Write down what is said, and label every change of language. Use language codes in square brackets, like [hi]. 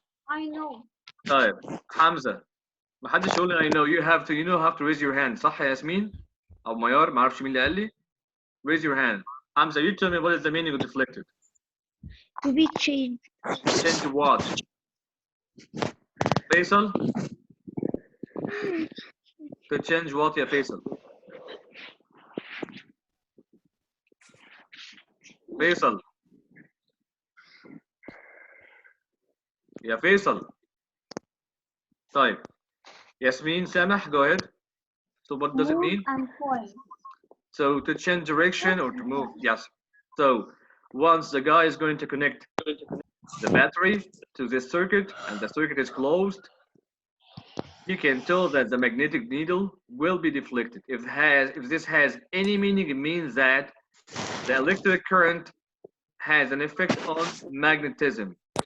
[en] I know. [ar] طيب حمزة ما حدش يقول لي [en] I know you have to raise your hand [ar] صح يا ياسمين أو ميار ما أعرفش مين اللي قال لي [en] raise your hand [ar] حمزة [en] you tell me what is the meaning of deflected [ar] To be changed. [en] change what فيصل to change what يا فيصل فيصل يا فيصل طيب ياسمين سامح go ahead So what does it Move mean? and point. So to change direction or to move, yes. So once the guy is going to connect the battery to this circuit and the circuit is closed, you can tell that the magnetic needle will be deflected. If this has any meaning, it means that the electric current has an effect on magnetism.